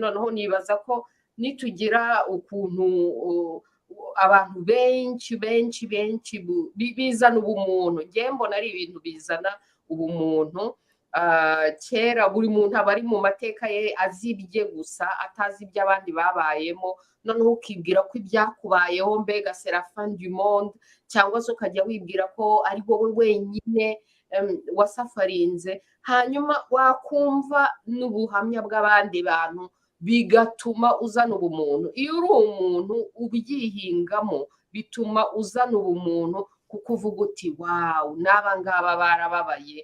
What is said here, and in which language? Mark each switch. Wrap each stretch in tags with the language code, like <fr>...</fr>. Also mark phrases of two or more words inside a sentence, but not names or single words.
<rw>Noneho nibaza ko nitugira ukuntu abantu benshi bizana ubumuntu, ngiye mbona ari ibintu bizana ubumuntu. Kera buri muntu aba ari mu mateka ye, azibye gusa, atazi ibyo abandi babayemo. Noneho ukibwira ko ibyakubayeho mbega</rw> <fr>c'est la fin du monde,</fr> <rw>cyangwa se ukajya wibwira ko ari wowe wenyine wasafarinze, hanyuma wakumva n'ubuhamya bw'abandi bantu bigatuma uzana ubumuntu. Iyo uri umuntu ubyihingamo bituma uzana ubumuntu, kuko uvuga uti wawu, n'aba ngaba barababaye.</rw>